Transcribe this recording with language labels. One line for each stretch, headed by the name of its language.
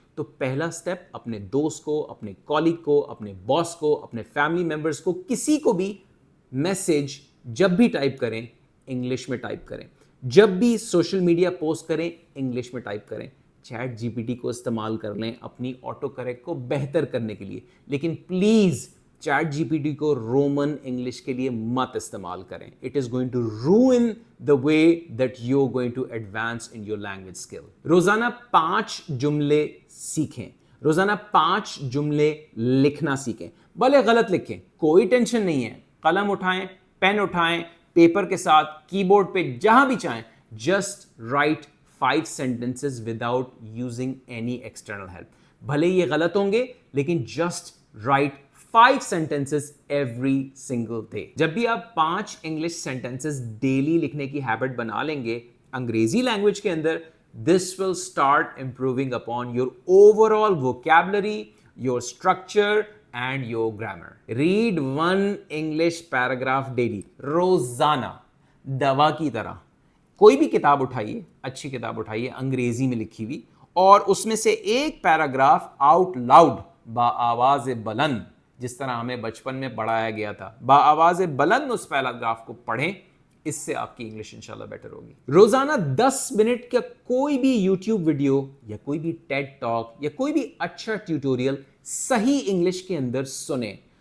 Urdu: تو پہلا سٹیپ, اپنے دوست کو, اپنے کالیگ کو, اپنے باس کو, اپنے فیملی ممبرس کو, کسی کو بھی میسیج جب بھی ٹائپ کریں انگلش میں ٹائپ کریں. جب بھی سوشل میڈیا پوسٹ کریں انگلش میں ٹائپ کریں. چیٹ جی پی ٹی کو استعمال کر لیں اپنی آٹو کریکٹ کو بہتر کرنے کے لیے, لیکن please chat جی P T کو رومن انگلش کے لیے مت استعمال کریں.
English: It is going to ruin the way that you are going to advance in your language skill.
Urdu: روزانہ 5 جملے سیکھیں, روزانہ 5 جملے لکھنا سیکھیں. بھلے غلط لکھیں, کوئی ٹینشن نہیں ہے, قلم اٹھائیں, پین اٹھائیں, پیپر کے ساتھ, کی بورڈ پہ, جہاں بھی چاہیں,
English: Just write 5 sentences without using any external help.
Urdu: بھلے یہ غلط ہوں گے لیکن
English: Just write 5 sentences every single day.
Urdu: جب بھی آپ 5 انگلش sentences ڈیلی لکھنے کی ہیبٹ بنا لیں گے انگریزی لینگویج کے اندر,
English: this will start improving upon your overall vocabulary, your structure and your grammar. Read 1 English paragraph daily.
Urdu: روزانہ دوا کی طرح. کوئی بھی کتاب اٹھائیے, اچھی کتاب اٹھائیے انگریزی میں لکھی ہوئی, اور اس میں سے ایک پیراگراف آؤٹ لاؤڈ بآواز بلند, جس طرح ہمیں بچپن میں پڑھایا گیا تھا, بآواز بلند اس پیراگراف کو پڑھیں. اس سے آپ کی انگلش انشاءاللہ بیٹر ہوگی. روزانہ 10 منٹ کا کوئی بھی یوٹیوب ویڈیو یا کوئی بھی ٹیڈ ٹاک یا کوئی بھی اچھا ٹیوٹوریل صحیح انگلش کے اندر سنیں.